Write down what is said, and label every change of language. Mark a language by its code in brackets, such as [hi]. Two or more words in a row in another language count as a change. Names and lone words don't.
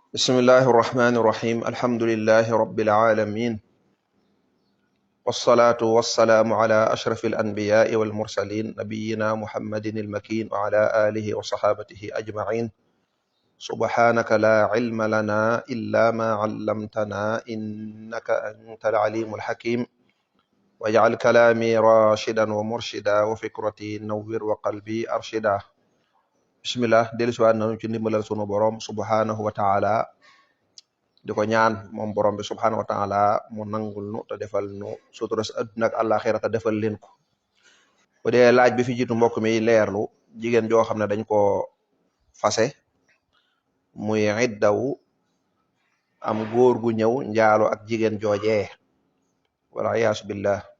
[ar] بسم الله الرحمن الرحيم الحمد لله رب العالمين والصلاة والسلام على أشرف الأنبياء والمرسلين نبينا محمد المكين وعلى آله وصحابته أجمعين سبحانك لا علم لنا إلا ما علمتنا إنك أنت العليم الحكيم واجعل كلامي راشدا ومرشدا وفكرتي نور وقلبي أرشدا بسم الله ديل سوان نانو [wo] ci ndimbalal sunu borom [ar] سبحانه وتعالى [wo] di ko ñaan moom borom bi [ar] سبحانه وتعالى [wo] mu nangul nu te defal nu suturas adduna ak àllaaxira te defal leen ko bu dee laaj bi fi jiitu mbokk mi leerlu jigéen joo xam ne dañ ko fase muy iddawu am góor gu ñëw njaalo ak jigéen joojee wala [ar] عياذا بالله